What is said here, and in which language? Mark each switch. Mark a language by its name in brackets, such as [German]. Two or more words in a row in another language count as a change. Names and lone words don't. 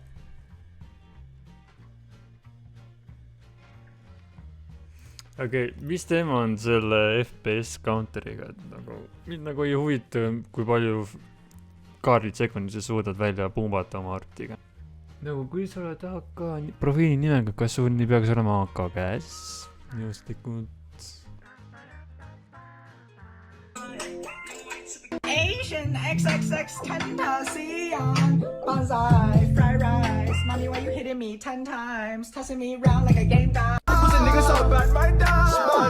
[Estonian] Okei, mis teema on selle FPS counteriga? Mind nagu ei huvita, kui palju kaardid sekundis suudad välja pumbata oma artiga. nagu kui sa oled AK profiili nimega, kas sul nii peaks olema AK käes? Juhuslikult. [English] Asian XXX Tentacion Banzai, fried rice. Mommy, why you hitting me 10 times? Tossing me around like a game guy. Who's a nigga so bad, my dad?